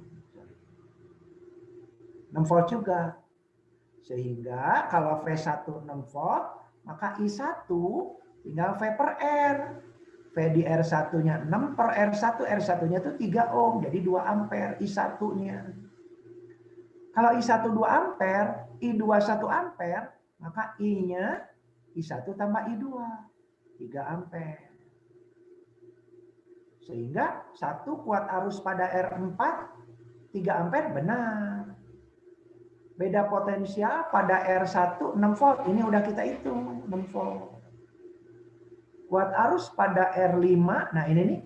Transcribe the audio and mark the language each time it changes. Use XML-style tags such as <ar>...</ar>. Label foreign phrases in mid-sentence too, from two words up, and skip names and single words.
<id>6 volt juga. Sehingga kalau V1 6 volt, maka I1 tinggal V per R. V di R1-nya 6 per R1, R1-nya itu 3 ohm, jadi 2 ampere I1-nya. Kalau I1 2 ampere, I2 1 ampere, maka I-nya I1 tambah I2, 3 ampere. Sehingga 1 kuat arus pada R4, 3 ampere benar. Beda potensial pada R1 6 volt. Ini udah kita hitung 6 volt. Kuat arus pada R5. Nah ini nih.</id>